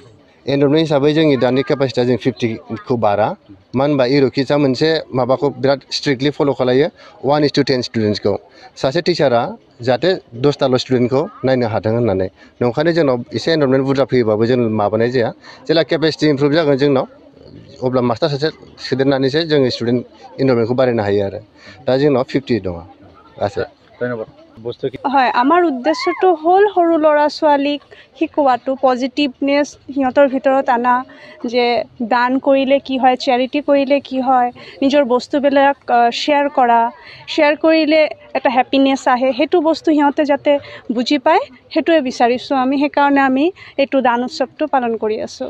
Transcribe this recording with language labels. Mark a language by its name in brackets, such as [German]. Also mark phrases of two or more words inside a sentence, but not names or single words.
[Bodo] एनरलमेन्ट हिसाबै जोंनि दानि केपासिटिया जों 50खौ बारा मानो होनबा Eurokidsआ मोनसे माबाखौ बिराद [English] strictly follow' [Bodo] खालायो 1:10 स्टुडेन्ट्सखौ सासे टिचारा जाहाथे 10टाल' स्टुडेन्टखौ नायनो हाथों होननानै नंखायनो जोंनाव एसे एनरलमेन्ट बुरजा फैयोबाबो जों माबानाय जाया जेला [English] capacity improve [Bodo] जागोन जोंनाव अब्ला मास्टार सासे सोदेरनानैसो जोङो [English] student enrollment [Bodo] बारायनो हायो आरो दा जोंनाव 50 दङ गासै। धन्यबाद। [Assamese] হয় আমাৰ উদ্দেশ্যটো হ'ল সৰু ল'ৰা ছোৱালীক শিকোৱাটো পজিটিভনেছ সিহঁতৰ ভিতৰত আনা যে দান কৰিলে কি হয় চেৰিটি কৰিলে কি হয় নিজৰ বস্তুবিলাক শ্বেয়াৰ কৰিলে এটা হেপিনেছ আহে সেইটো বস্তু সিহঁতে যাতে বুজি পায় সেইটোৱে বিচাৰিছোঁ আমি সেইকাৰণে আমি এইটো দান উৎসৱটো পালন কৰি আছোঁ।